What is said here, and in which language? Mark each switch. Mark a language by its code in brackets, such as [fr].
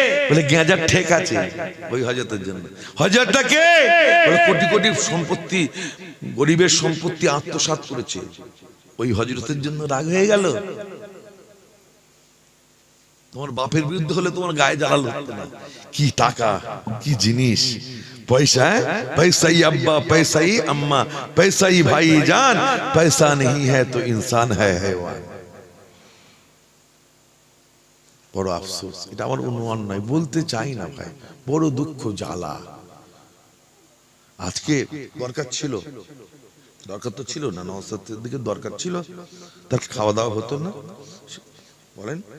[bn] বলে গেঁজার ঠেক আছে, ওই হযরতের জন্য। হযরতটা কে? বলে কোটি কোটি সম্পত্তি, গরিবের সম্পত্তি আত্মসাৎ করেছে, ওই হযরতের জন্য রাগ হয়ে গেল। তোমার বাপের বিরুদ্ধে হলে তোমার গায়ে জ্বালাল হতো না। কি টাকা, কি জিনিস, [hi] पैसा है, पैसा ही अब्बा, पैसा ही अम्मा, पैसा ही भाईजान, पैसा नहीं है तो इंसान है हैवान। [bn] বড় আফসোস, এটা আমার অনুমান নয়, বলতে চাই না ভাই, বড় দুঃখ জ্বালা। আজকে দরকার ছিল, দরকার তো ছিল না, নওশাদের দিকে দরকার ছিল, তার খাওয়া দাওয়া হতো না বলেন?